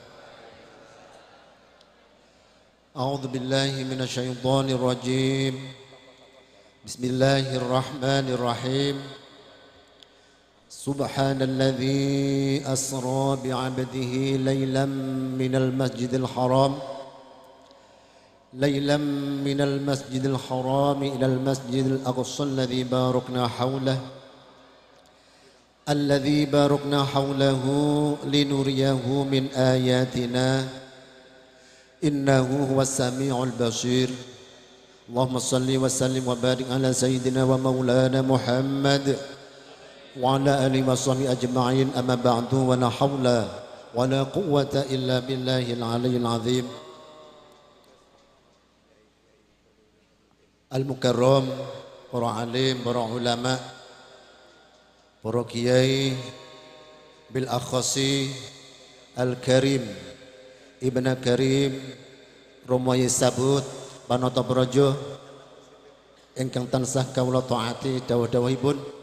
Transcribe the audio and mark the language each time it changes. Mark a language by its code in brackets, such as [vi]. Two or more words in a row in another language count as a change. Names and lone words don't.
[ar] أعوذ بالله من الشيطان الرجيم. Bismillahirrahmanirrahim. سبحان الذي أسرى بعبده ليلا من المسجد الحرام من المسجد الحرام إلى المسجد الأقصى الذي باركنا حوله الذي باركنا حوله لنريه من آياتنا إنه هو السميع البصير اللهم صل وسلم وبارك على سيدنا ومولانا محمد وعلى آله وصحبه أجمعين أما بعد ولا حول ولا قوة إلا بالله العلي العظيم [jv] المكرم para alim, para ulama, para kiai [ar] بالأخص الكريم [jv] Ibn Karim Romoyi Sabut Panoto Brojo ingkang tansah kawula taati dawuh-dawuhipun